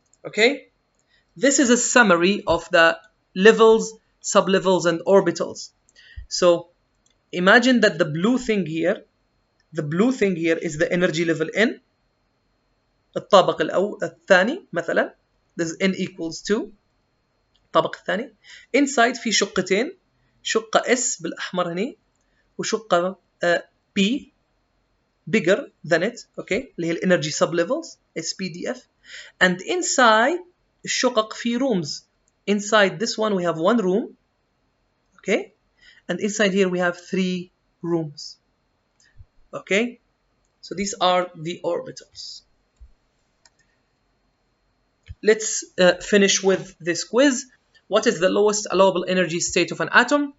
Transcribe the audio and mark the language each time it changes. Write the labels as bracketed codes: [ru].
[en] Okay, this is a summary of the levels, sublevels and orbitals. So imagine that the blue thing here is the energy level n. [ar] الطابق الثاني مثلا, [en] this is n equals 2. [ar] الطابق الثاني inside في شقتين, شقة S بالأحمر هني وشقة P [en] bigger than it, [ar] okay, اللي هي الانرجي sublevels SPDF, [en] and inside [ar] الشقق في rooms. [en] Inside this one we have 1 room, okay, and inside here we have 3 rooms. Okay, so these are the orbitals. Let's finish with this quiz. What is the lowest allowable energy state of an atom?